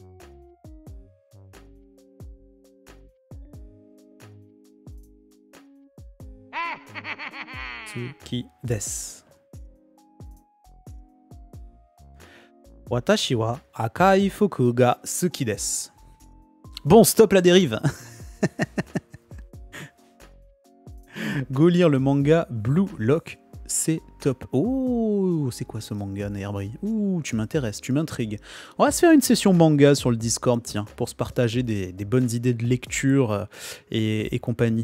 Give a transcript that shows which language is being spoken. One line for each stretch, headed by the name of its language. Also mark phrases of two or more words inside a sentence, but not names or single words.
Japanese: 好きです. 私は赤い服が好きです.
French: Bon, stop la dérive. Go lire le manga Blue Lock, c'est top. Oh, c'est quoi ce manga, Nairbree? Ouh, tu m'intéresses, tu m'intrigues. On va se faire une session manga sur le Discord, tiens, pour se partager des bonnes idées de lecture et compagnie.